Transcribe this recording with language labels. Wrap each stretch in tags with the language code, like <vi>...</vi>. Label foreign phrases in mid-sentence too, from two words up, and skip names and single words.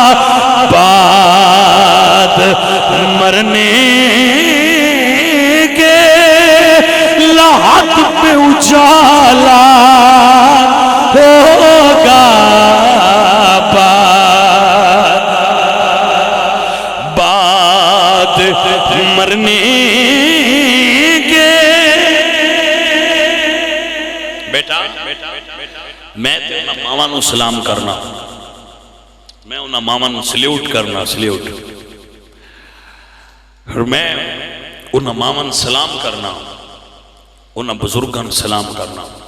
<ur>بعد مرنے کے لحظ پہ اجالا ہوگا، بعد مرنے کے۔</ur> <pa>بیٹا میں تے انہاں ماما نو سلام کرنا، میں انہاں ماما نو سلیوٹ کرنا، سلیوٹ، اور میں انہاں ماما نو سلام کرنا، انہاں بزرگاں نو سلام کرنا۔</pa>